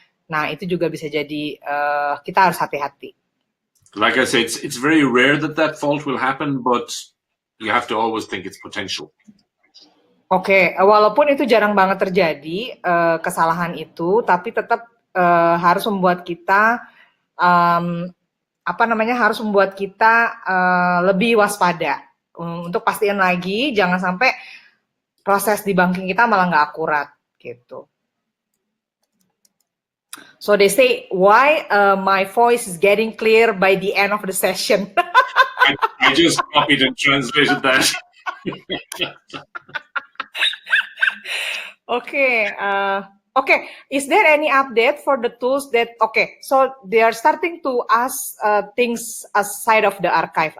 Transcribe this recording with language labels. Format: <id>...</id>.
<id>Nah, itu juga bisa jadi kita harus hati-hati.</id> <en>Like I said, it's very rare that fault will happen, but you have to always think it's potential.</en> <id>Oke, walaupun itu jarang banget terjadi kesalahan itu, tapi tetap harus membuat kita harus membuat kita lebih waspada. Untuk pastiin lagi, jangan sampai proses di banking kita malah nggak akurat gitu.</id> <en>So they say, why my voice is getting clear by the end of the session? I just copied and translated that. Okay. Is there any update for the tools that? Okay, so they are starting to ask things aside of the archive.</en>